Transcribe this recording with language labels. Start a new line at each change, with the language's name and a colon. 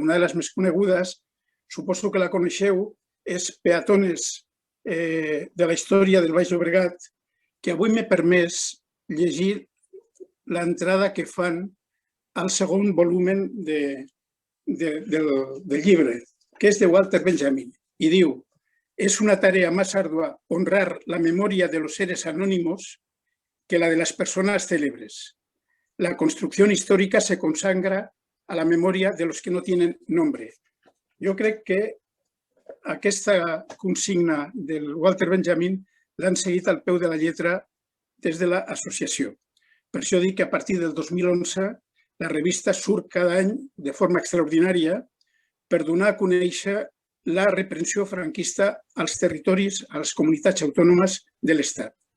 Catalan: Una de les més conegudes, suposo que la coneixeu, és Peatones de la història del Baix Llobregat, que avui m'he permès llegir l'entrada que fan al segon volumen del llibre, que és de Walter Benjamin, i diu:
Spanish: «Es una tarea más ardua honrar la memoria de los seres anónimos que la de las personas célebres. La construcción histórica se consagra a la memoria de los que no tienen nombre».
Catalan: Jo crec que aquesta consigna del Walter Benjamin l'han seguit al peu de la lletra des de l'associació. Per això dic que a partir del 2011 la revista surt cada any de forma extraordinària per donar a conèixer la repressió franquista als territoris, a les comunitats autònomes de l'Estat.